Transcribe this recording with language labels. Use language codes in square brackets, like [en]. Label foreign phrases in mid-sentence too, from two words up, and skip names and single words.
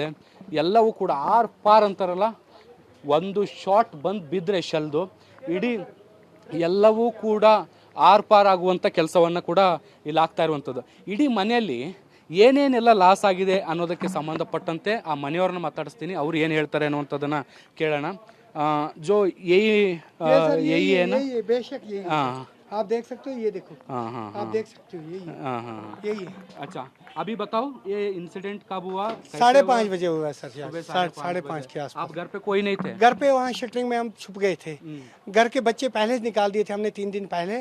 [kn] ಎಲ್ಲವೂ ಕೂಡ [hi] आर पार [kn] ಅಂತಾರಲ್ಲ, ಒಂದು ಶಾಟ್ ಬಂದು ಬಿದ್ದರೆ ಶೆಲ್ದು ಇಡೀ ಎಲ್ಲವೂ ಕೂಡ [hi] आर पार [kn] ಆಗುವಂಥ ಕೆಲಸವನ್ನು ಕೂಡ ಇಲ್ಲಿ ಆಗ್ತಾ ಇರುವಂಥದ್ದು. ಇಡೀ ಮನೆಯಲ್ಲಿ ಏನೇನೆಲ್ಲ ಲಾಸ್ ಆಗಿದೆ ಅನ್ನೋದಕ್ಕೆ ಸಂಬಂಧಪಟ್ಟಂತೆ ಆ ಮನೆಯವ್ರನ್ನ ಮಾತಾಡಿಸ್ತೀನಿ, ಅವ್ರು ಏನು ಹೇಳ್ತಾರೆ ಅನ್ನುವಂಥದ್ದನ್ನು ಕೇಳೋಣ. [hi] जो यही है ना, बेशक यही हाँ आप देख सकते हो, ये देखो, हाँ हाँ आप देख सकते हो, यही यही है। अच्छा, अभी बताओ ये इंसिडेंट कब हुआ? 5:30 बजे हुआ सर, सुबह 5:30 के आसपास। आप घर पे कोई नहीं थे? घर पे वहाँ शटरिंग में हम छुप गए थे। घर के बच्चे पहले से निकाल दिए थे हमने 3 दिन पहले।